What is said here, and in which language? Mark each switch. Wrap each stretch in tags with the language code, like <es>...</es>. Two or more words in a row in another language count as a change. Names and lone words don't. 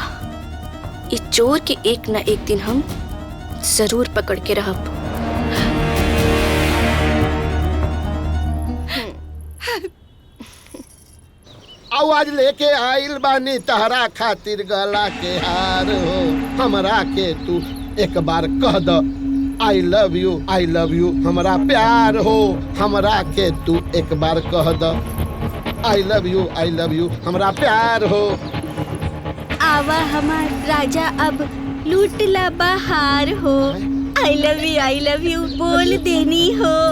<bho>इस चोर के एक न एक दिन हम जरूर पकड़ के रहब। आवाज लेके आइल बानी तहरा खातिर गला के हार हो। हमरा के तू एक बार कह द</bho> <en>I love you, I love you,</en> <bho>हमरा प्यार हो। हमरा के तू एक बार कह द</bho> <en>I love you, I love you,</en> <bho>हमरा प्यार हो। आवा हमार राजा अब लूट ला बहार हो।</bho> <en>I love you</en> <bho>बोल देनी हो।</bho>